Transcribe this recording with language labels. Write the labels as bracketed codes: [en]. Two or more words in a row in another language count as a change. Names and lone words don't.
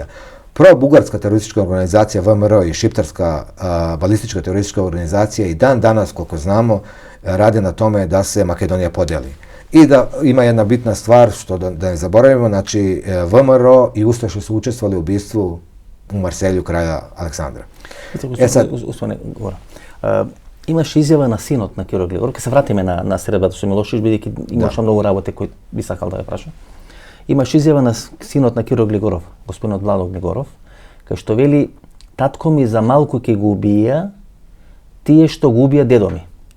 [sr] Pro-bugarska teroristička organizacija VMRO i šiptarska balistička teroristička organizacija i dan danas, koliko znamo, rade na tome da se Makedonija podeli. I da ima jedna bitna stvar, što da ne zaboravimo, znači VMRO i Ustaše su učestvovali u ubistvu u Marselju kralja Aleksandra. [mk] Имаш изјава на синот на Киро Глигоров, ке се вратиме на средбата со Милошевиќ, бидејќи имаш многу работи кои би сакал да ја прашам. Имаш изјава на синот на Киро Глигоров, господинот Владо Глигоров, кај што вели, татко ми за малку ќе го убија тие што го убија дедо ми.